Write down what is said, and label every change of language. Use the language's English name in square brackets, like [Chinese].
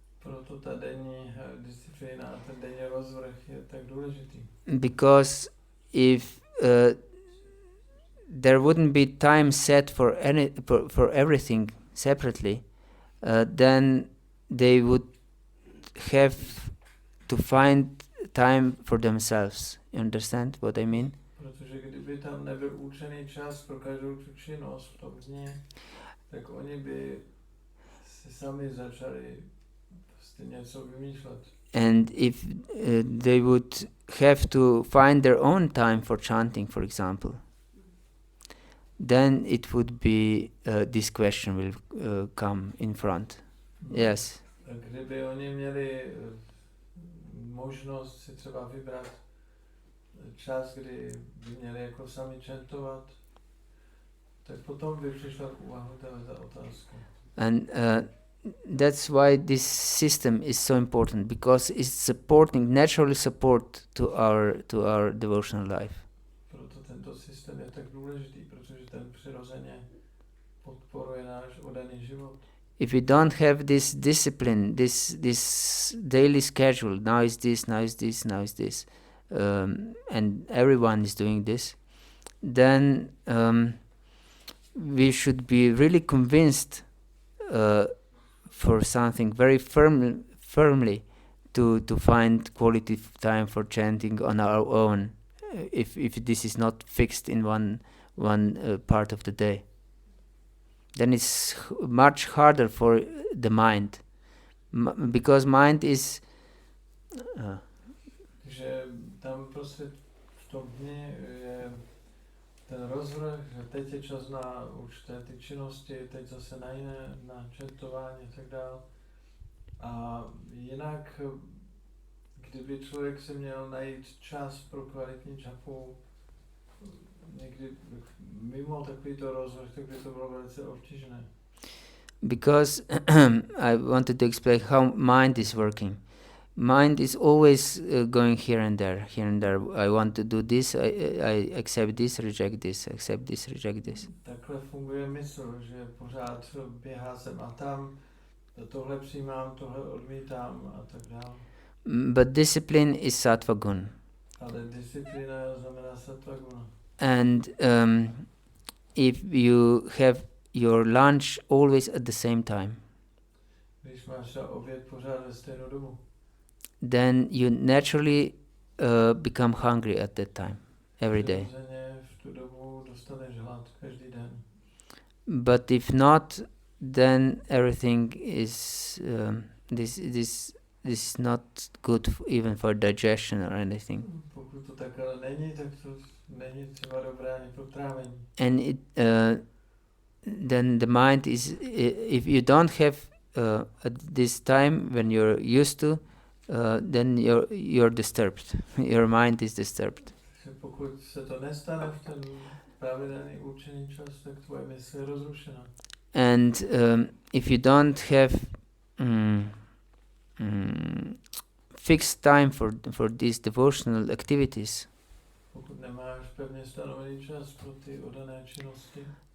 [Czech] Proto ta denní disciplína a ten denní rozvrh je tak důležitý. [English] Because if there wouldn't be time set for everything separately, then they would have to find time for themselves. You understand what I mean? [Czech] kdyby tam nebyl určený čas pro každou tu činnost v tom dně, tak oni by si sami začali prostě něco vymýšlet. [English] And if they would have to find their own time for chanting, for example, then it would be this question will come in front. Yes. [Czech] Kdyby oni měli možnost si třeba vybrat čas, kdy by měli jako sami čantovat, tak potom by přišla k úvahu ta otázka. [English] And that's why this system is so important, because it's supporting, naturally support to our devotional life. [Czech] Proto tento systém je tak důležitý, protože ten přirozeně podporuje náš oddaný život. [English] If we don't have this discipline, this daily schedule, now is this, now is this, now is this, and everyone is doing this, then we should be really convinced for something very firmly to find quality time for chanting on our own, if this is not fixed in one part of the day. Then it's much harder for the mind, because mind is... [Czech] Takže tam prostě v tom dni je ten rozvrh, že teď je čas na určité ty činnosti, teď zase na jiné, na četování a tak dále. A jinak, kdyby člověk si měl najít čas pro kvalitní čapu, někdy mimo takovýto rozvrh, tak by to bylo velice obtížné. [English] Because I wanted to explain how mind is working. Mind is always going here and there, here and there. I want to do this, I accept this, reject this, accept this, reject this. [Czech] Takhle funguje mysl, že pořád běhá sem a tam, tohle přijímám, tohle odmítám a tak dále. [English] But discipline is sattva gun. [Czech] Ale disciplína znamená sattva guna. [English] And if you have your lunch always at the same time, [Czech] Když máš oběd pořád ve stejnou dobu, [English] then you naturally become hungry at that time, every day. [Czech] přirozeně v tu dobu dostaneš hlad každý den. [English] But if not, then everything is this is not good even for digestion or anything. [Czech] Pokud to takhle není, tak to není třeba dobré ani pro trávení. [English] And then the mind is, if you don't have at this time when you're used to, then you're disturbed. Your mind is disturbed. [Czech] Takže pokud se to nestane v ten pravidelný určený čas, tak tvoje mysl je rozrušená. [English] And if you don't have fixed time for these devotional activities, [Czech] Pokud nemáš pevně stanovený čas pro ty oddané činnosti,